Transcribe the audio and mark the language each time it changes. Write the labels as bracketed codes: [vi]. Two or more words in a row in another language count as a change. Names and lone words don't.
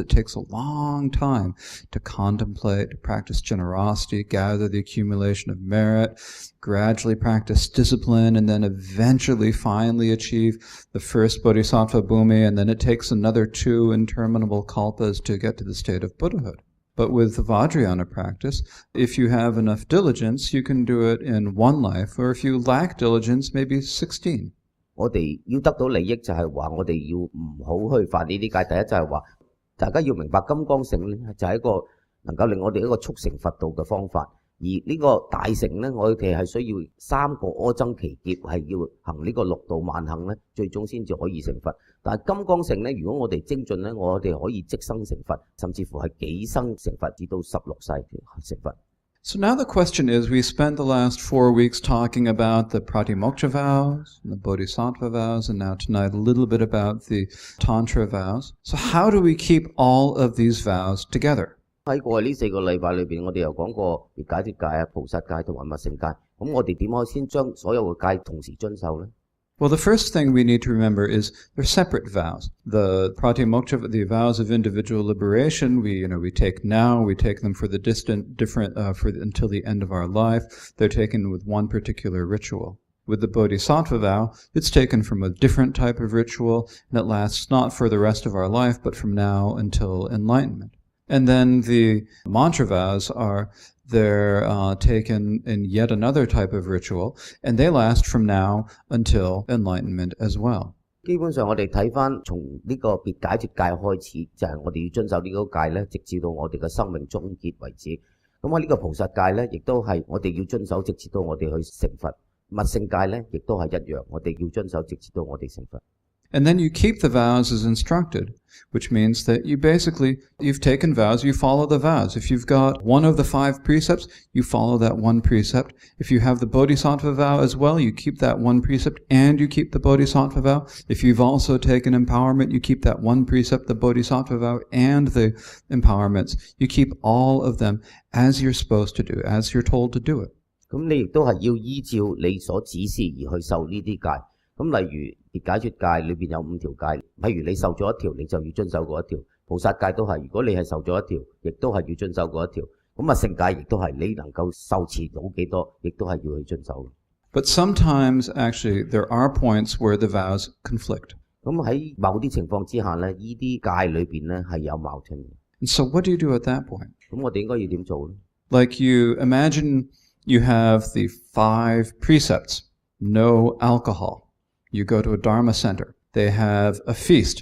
[en] It takes a long time to contemplate, to practice generosity, gather the accumulation of merit, gradually practice discipline, and then eventually finally achieve the first bodhisattva bhumi, and then it takes another 2 interminable kalpas to get to the state of Buddhahood. But with the Vajrayana practice, if you have enough diligence, you can do it in 1 life, or if you lack diligence, maybe 16. [yue] 我哋要得到利益就係話，我哋要唔好去犯呢啲戒。第一就係話，大家要明白金剛乘咧，就係一個能夠令我哋一個速成佛道嘅方法。而呢個大乘呢，我哋係需要3個阿僧祇劫，係要行呢個6度萬行呢，最終先至可以成佛。但係金剛乘呢，如果我哋精進呢，我哋可以即生成佛，甚至乎係幾生成佛，至到16世成佛。 [en] So now the question is, we spent the last 4 weeks talking about the Pratimoksha vows, and the Bodhisattva vows, and now tonight a little bit about the Tantra vows. So how do we keep all of these vows together? [yue] 喺過去呢4個禮拜裏邊，我哋又講過別解脫戒啊、菩薩戒同埋密乘戒。咁我哋點可以先將所有嘅戒同時遵守呢？ [en] Well, the first thing we need to remember is they're separate vows. The Pratimoksha, the vows of individual liberation, we take now, we take them for the until the end of our life. They're taken with one particular ritual. With the Bodhisattva vow, it's taken from a different type of ritual, and it lasts not for the rest of our life, but from now until enlightenment. And then the mantra vows they're taken in yet another type of ritual, and they last from now until enlightenment as well. [yue] 基本上我哋睇返從呢個別解脫戒開始，就係我哋要遵守呢個戒咧，直至到我哋嘅生命終結為止。咁喺呢個菩薩戒咧，亦都係我哋要遵守，直至到我哋去成佛。密乘戒咧，亦都係一樣，我哋要遵守，直至到我哋成佛。 [en] And then you keep the vows as instructed, which means that you've taken vows, you follow the vows. If you've got one of the 5 precepts, you follow that 1 precept. If you have the bodhisattva vow as well, you keep that 1 precept and you keep the bodhisattva vow. If you've also taken empowerment, you keep that 1 precept, the bodhisattva vow, and the empowerments. You keep all of them as you're supposed to do, as you're told to do it. [yue] 咁你亦都係要依照你所指示而去受呢啲戒。咁例如別解脫戒裏邊有5條戒，譬如你受咗1條，你就要遵守嗰1條。菩薩戒都係，如果你係受咗1條，亦都係要遵守嗰1條。咁密乘戒亦都係，你能夠受持到幾多，亦都係要去遵守。 [en] But sometimes, actually, there are points where the vows conflict. [yue] 咁喺某啲情況之下咧，呢啲戒裏邊咧係有矛盾嘅。 [en] And so what do you do at that point? [yue] 咁我哋應該要點做咧 [en] Like you imagine you have the 5 precepts. No alcohol. You go to a Dharma center. They have a feast.